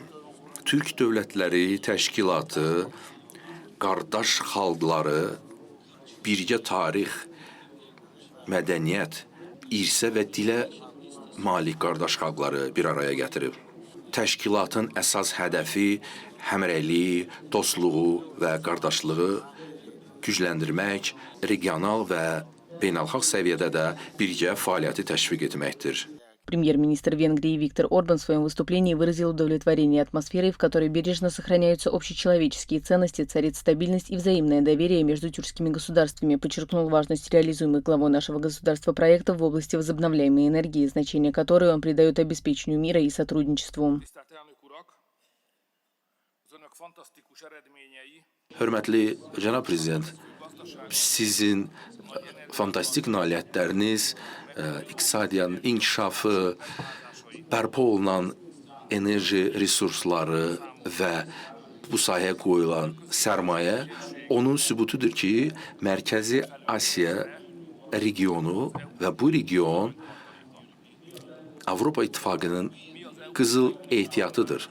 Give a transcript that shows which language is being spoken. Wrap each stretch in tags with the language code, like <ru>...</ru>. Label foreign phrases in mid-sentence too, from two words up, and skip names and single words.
<az>Türk Dövlətləri Təşkilatı, qardaş xalqları birgə tarix, mədəniyyət, irsə və dilə malik qardaş xalqları bir araya gətirib. Təşkilatın əsas hədəfi həmrəyliyi, dostluğu və qardaşlığı gücləndirmək, regional və beynəlxalq səviyyədə də birgə fəaliyyəti təşviq etməkdir.</az> <ru>Премьер-министр Венгрии Виктор Орбан в своем выступлении выразил удовлетворение атмосферой, в которой бережно сохраняются общечеловеческие ценности, царит стабильность и взаимное доверие между тюркскими государствами, подчеркнул важность реализуемых главой нашего государства проектов в области возобновляемой энергии, значение которой он придает обеспечению мира и сотрудничеству.</ru> <az>Hörmətli cənab prezident, sizin fantastik nailiyyətləriniz, iqtisadiyyatın inkişafı, bərpa olunan enerji resursları və bu sahəyə qoyulan sərmayə onun sübutudur ki, Mərkəzi Asiya regionu və bu region Avropa İttifaqının qızıl ehtiyatıdır.</az>